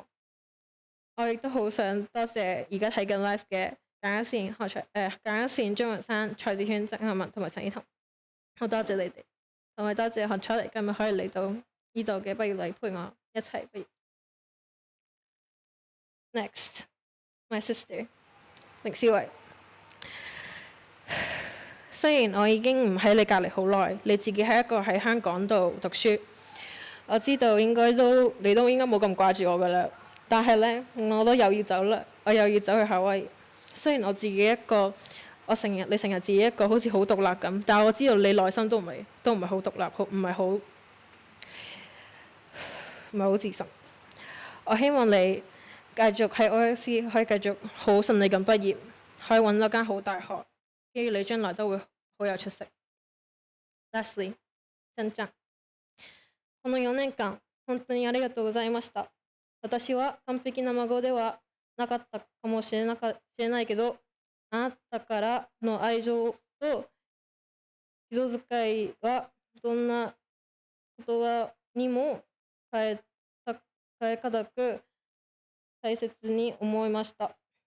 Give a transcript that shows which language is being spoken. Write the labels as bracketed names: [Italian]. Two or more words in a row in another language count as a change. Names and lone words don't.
[Cantonese] 我亦都好想多謝而家睇緊 live 嘅簡一善、張雲山、蔡子軒、曾漢文同埋陳依彤，好多謝你哋。同埋多謝何彩妮今日可以嚟到呢度嘅畢業禮陪我一齊畢業。 [English] Next, my sister [Cantonese] 凌思維。雖然我已經唔喺你隔離好耐，你自己係一個喺香港度讀書，我知道你都應該冇咁掛住我噶啦。但係呢，我都又要走啦，我又要走去夏威夷。雖然我自己一個。你成日自己一個好似好獨立咁，但係我知道你內心都唔係好獨立，唔係好自信。我希望你繼續喺 OFC 可以繼續好順利咁畢業，可以揾到間好大學，跟住你將來都會好有出息。 [English] Lastly， [Cantonese] 真真。 [Japanese] この4年間、本当にありがとうございました。私は完璧な孫ではなかったかもしれないけど、あなたからの愛情と人遣いはどんな言葉にも変え難く大切に思いました。 [Cantonese] 好